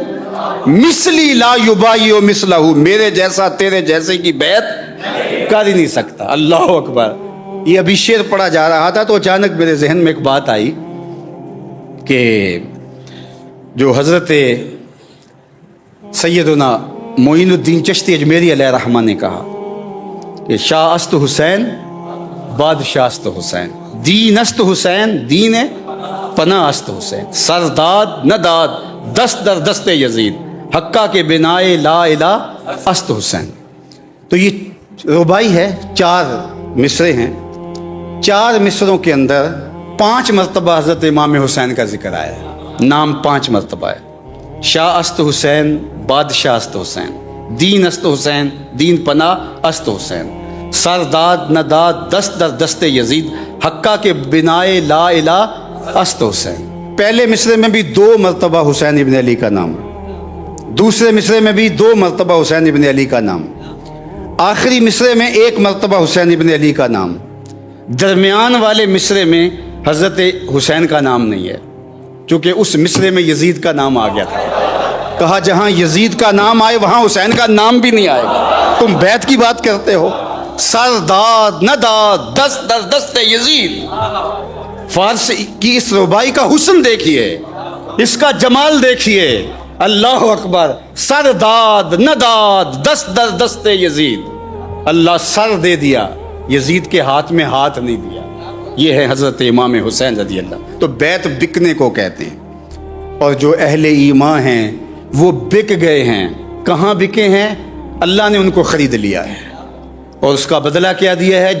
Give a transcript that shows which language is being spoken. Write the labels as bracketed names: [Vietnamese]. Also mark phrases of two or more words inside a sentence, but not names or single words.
[Arabic] مثلی لا یبایع مثلہ، [Urdu] میرے جیسا تیرے جیسے کی بیعت کر ہی نہیں سکتا۔ [Arabic] اللہ اکبر۔ [Urdu] یہ ابھی شعر پڑھا جا رہا تھا تو اچانک میرے ذہن میں ایک بات آئی کہ جو حضرت سیدنا معین الدین چشتی اجمیری [Arabic] علیہ رحمہ [Urdu] نے کہا کہ [Persian] شاہ است حسین بادشاہ است حسین، دین است حسین دین پناہ است حسین، سرداد نہ داد دست در دست یزید، حقہ کے بنائے لا الہ است حسین۔ [Urdu] تو یہ ربائی ہے، 4 مصرے ہیں، 4 مصروں کے اندر 5 مرتبہ حضرت امام حسین کا ذکر آیا ہے، نام 5 مرتبہ ہے۔ [Persian] شاہ است حسین، بادشاہ است حسین، دین است حسین، دین پناہ است حسین، سرداد نداد دست در دست یزید، حقہ کے بنائے لا الہ است حسین۔ [Urdu] پہلے مصرے میں بھی 2 مرتبہ حسین ابن علی کا نام، دوسرے مصرے میں بھی 2 مرتبہ حسین ابن علی کا نام، آخری مصرے میں 1 مرتبہ حسین ابن علی کا نام، درمیان والے مصرے میں حضرت حسین کا نام نہیں ہے، چونکہ اس مصرے میں یزید کا نام آ گیا تھا۔ کہا جہاں یزید کا نام آئے وہاں حسین کا نام بھی نہیں آئے گا، تم بیعت کی بات کرتے ہو۔ [Persian] سرداد نداد دست در دست یزید۔ [Urdu] فارس کی اس ربائی کا حسن دیکھیے، اس کا جمال دیکھیے، [Arabic] اللہ اکبر۔ [Persian] سرداد نداد دست در دست یزید، [Urdu] اللہ سر دے دیا، یزید کے ہاتھ میں ہاتھ نہیں دیا۔ یہ ہے حضرت امام حسین [Arabic] رضی اللہ۔ [Urdu] تو بیعت بکنے کو کہتے ہیں، اور جو اہل ایمان ہیں وہ بک گئے ہیں۔ کہاں بکے ہیں؟ اللہ نے ان کو خرید لیا ہے اور اس کا بدلہ کیا دیا ہے؟